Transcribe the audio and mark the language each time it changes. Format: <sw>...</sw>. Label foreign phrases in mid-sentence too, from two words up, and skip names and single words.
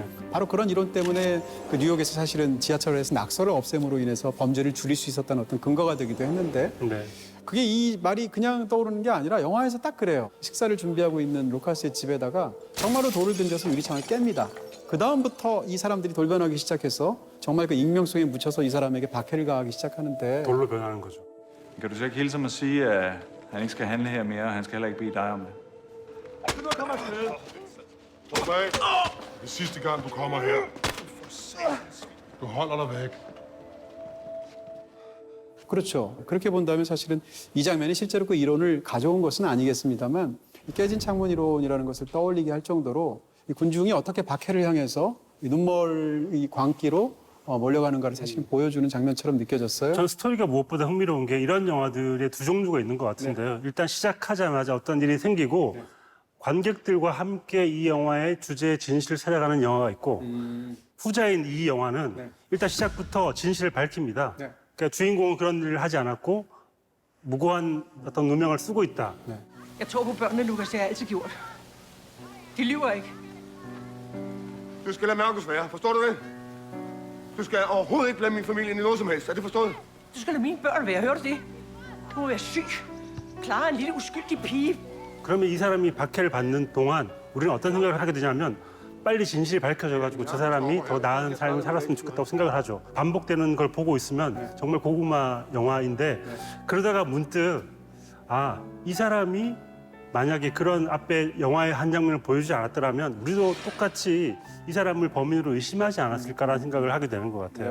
<ko>바로 그런 이론 때문에 그 뉴욕에서 사실은 지하철에서 낙서를 없앰으로 인해서 범죄를 줄일 수 있었다는 어떤 근거가 되기도 했는데 네. 그게 이 말이 그냥 떠오르는 게 아니라 영화에서 딱 그래요. 식사를 준비하고 있는 루카스의 집에다가 정말로 돌을 던져서 유리창을 깹니다. 그 다음부터 이 사람들이 돌변하기 시작해서 정말 그 익명성에 묻혀서 이 사람에게 박해를 가하기 시작하는데 돌로 변하는 거죠.</ko> <da>Kan du så ikke hilse ham og sige, at han ikke skal handle her mere, og han skal heller ikke bede dig om det? Stop af. Det er sidste gang, du kommer her. Du holder dig væk.</da> <ko>그렇죠. 그렇게 본다면 사실은 이 장면이 실제로 그 이론을 가져온 것은 아니겠습니다만 이 깨진 창문 이론이라는 것을 떠올리게 할 정도로 이 군중이 어떻게 박해를 향해서 이 눈멀 이 광기로 몰려가는가를 사실 보여주는 장면처럼 느껴졌어요. 전 스토리가 무엇보다 흥미로운 게 이런 영화들의 두 종류가 있는 것 같은데요. 일단 시작하자마자 어떤 일이 생기고 관객들과 함께 이 영화의 주제의 진실을 찾아가는 영화가 있고 후자인 이 영화는 일단 시작부터 진실을 밝힙니다. 그러니까 주인공은 그런 일을 하지 않았고 무고한 어떤 누명을 쓰고 있다.</ko> <da>Jeg tror på børnene, Lukas. Det har jeg altid gjort. De lyver ikke. Du skal lade Markus være. Forstår du det? Du skal overhovedet ikke blande min familie ind i noget som helst. Er det forstået? Du skal lade mine børn være. Hører du det? Du må være syg. Clara er en lille uskyldig pige.</da> <ko>그러면 이 사람이 박해를 받는 동안 우리는 어떤 생각을 하게 되냐면 빨리 진실이 밝혀져가지고 저 사람이 더 나은 삶을 살았으면 좋겠다고 생각을 하죠. 반복되는 걸 보고 있으면 정말 고구마 영화인데 그러다가 문득 아, 이 사람이 만약에 그런 앞에 영화의 한 장면을 보여주지 않았더라면 우리도 똑같이 이 사람을 범인으로 의심하지 않았을까라는 생각을 하게 되는 것 같아요.</ko>